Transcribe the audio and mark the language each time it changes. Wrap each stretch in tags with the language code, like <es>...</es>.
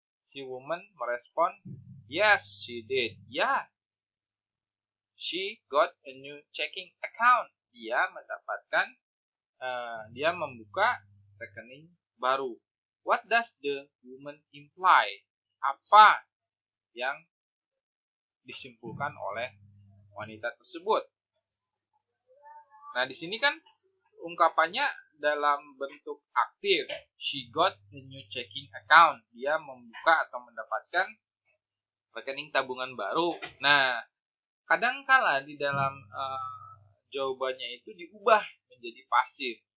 <id>Si woman merespon,</id> <en>yes, she did. Ya, she got a new checking account.</en> <id>Dia mendapatkan, dia membuka rekening baru.</id> <en>What does the woman imply?</en> <id>Apa yang disimpulkan oleh wanita tersebut? Nah, di sini kan ungkapannya dalam bentuk aktif.</id> <en>She got a new checking account.</en> <id>Dia membuka atau mendapatkan rekening tabungan baru. Nah, kadangkala di dalam jawabannya itu diubah menjadi pasif.</id>